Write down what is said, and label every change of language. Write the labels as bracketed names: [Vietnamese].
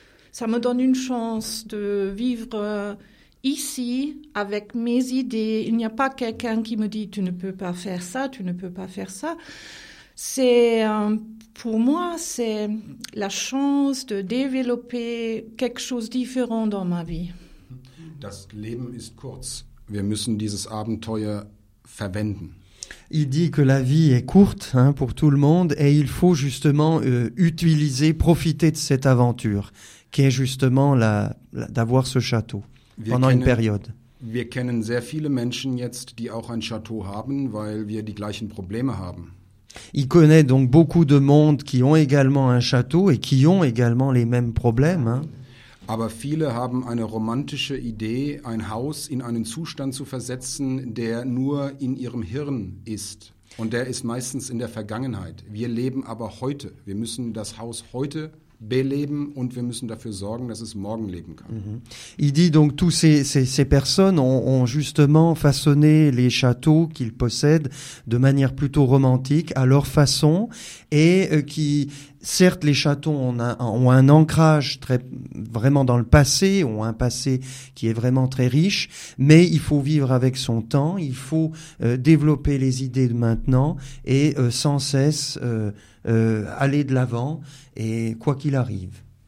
[French] Ça me donne une chance de vivre ici avec mes idées. Il n'y a pas quelqu'un qui me dit « tu ne peux pas faire ça, tu ne peux pas faire ça ». C'est pour moi, c'est la chance de développer quelque chose de différent dans ma vie. [German] Das Leben ist kurz. Wir müssen dieses Abenteuer verwenden. [French] Il dit que la vie est courte, hein, pour tout le monde, et il faut justement utiliser, profiter de cette aventure, qui est justement d'avoir ce château pendant une période. [German] Wir kennen sehr viele Menschen jetzt, die auch ein Château haben, weil wir die gleichen Probleme haben. [French] Il connaît donc beaucoup de monde qui ont également un château et qui ont également les mêmes problèmes. [German] Aber viele haben eine romantische Idee, ein Haus in einen Zustand zu versetzen, der nur in ihrem Hirn ist. Und der ist meistens in der Vergangenheit. Wir leben aber heute. Wir müssen das Haus heute beleben und wir müssen dafür sorgen, dass es morgen leben kann. [French] Il dit donc tous ces personnes ont justement façonné les châteaux qu'ils possèdent de manière plutôt romantique à leur façon et qui certes les châteaux ont un ancrage très vraiment dans le passé, ont un passé qui est vraiment très riche, mais il faut vivre avec son temps, il faut développer les idées de maintenant et sans cesse aller de l'avant et quoi qu'il arrive.